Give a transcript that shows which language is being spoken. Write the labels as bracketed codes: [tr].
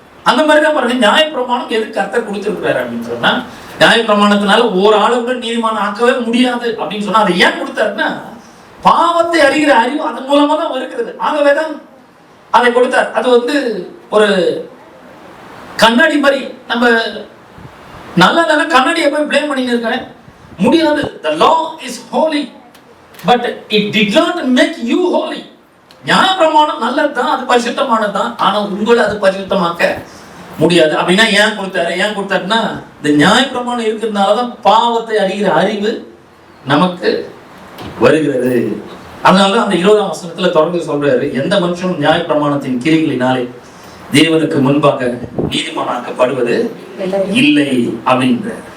[ta] அந்த மாதிரிதான் பாருங்க, நியாயப்பிரமாணம் எதுக்கு கர்த்தர் கொடுத்திருக்கிறாரு அப்படின்னு சொன்னா, நியாயப்பிரமாணத்தினால ஒரு ஆளு கூட நீதிமானம் ஆக்கவே முடியாது அப்படின்னு சொன்னா, அதை ஏன் கொடுத்தாருன்னா பாவத்தை அறிகிற அறிவு அதன் மூலமா தான் வருகிறது. ஆகவேதான் அதை கொடுத்தார். அது வந்து ஒரு கண்ணாடி மாதிரி. நம்ம நல்ல கண்ணாடியை போய் பிளேம் பண்ணி இருக்க முடியாது. [en] The law is holy but it did not make you holy. [ta] நியாயப்பிரமாணம் நல்லதுதான், அது பரிசுத்தமானதுதான், ஆனா உங்களை அது பரிசுத்தமாக்க முடியாது. அப்படின்னா ஏன் கொடுத்தாருன்னா, இந்த நியாயப்பிரமாணம் இருக்கிறதுனாலதான் பாவத்தை அறிகிற அறிவு நமக்கு வருகிறது. அதனாலதான் அந்த 20ஆம் வசனத்துல தொடர்ந்து சொல்றாரு, எந்த மனுஷனும் நியாயப்பிரமாணத்தின் கிரிகளினாலே தேவனுக்கு முன்பாக நீதிமானாக்கப்படுவது இல்லை அப்படின்ற.